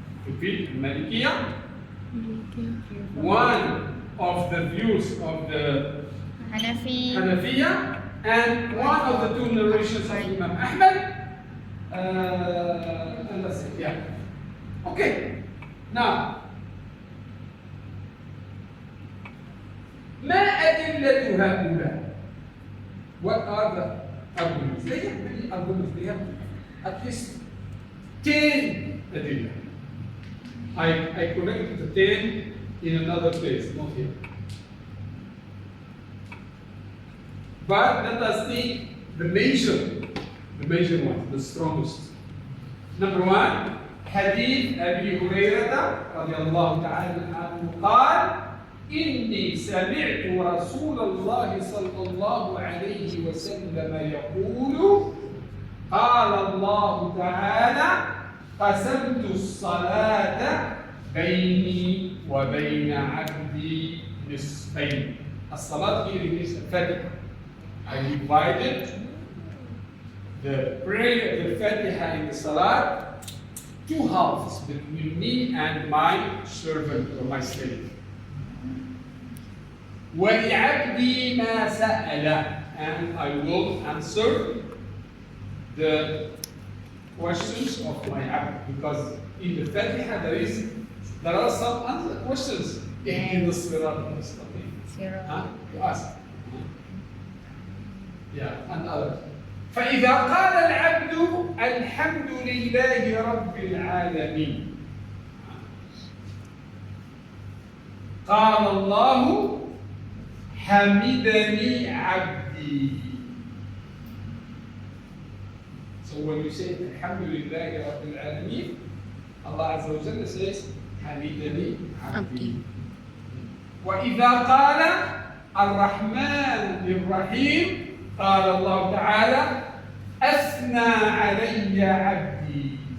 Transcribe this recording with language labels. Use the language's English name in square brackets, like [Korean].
[English] Repeat, Malikiyya. One of the views of the Hanafiya and one of the two narrations of Imam Ahmad. And that's it, yeah. Okay, now [Arabic] ما أدلة هؤلاء? [English] What are the arguments? They have many arguments. They have at least 10 adillah. I collected the 10 in another place, not here. But let us take the major ones, the strongest. Number 1, [Arabic] حديث أبي هريرة رضي الله تعالى عنه قال إني سمعت رسول الله صلى الله عليه وسلم يقول قال الله تعالى قسمت الصلاة بيني وبين عبدي نصفين. [English] الصلاة here is Fatiha. I divided the prayer, the Fatiha in the Salah, two halves between me and my servant or my slave. [Arabic] وَلِعَبْدِي مَا سَأَلَ, [English] and I will answer the questions of my abd, because in the Fatiha there are some other questions. [Arabic] اهدنا الصراط المستقيم. [English] You ask. Yeah, and others. [Arabic] فإذا قال العبد الحمد لله رب العالمين قال الله حمدني عبدي. [English] So when you say [Arabic] الحمد لله رب العالمين, [English] Allah Azza wa Jalla says [Arabic] حمدني عبدي. وإذا قال الرحمن الرحيم قال الله تعالى أثنى علي عبدي.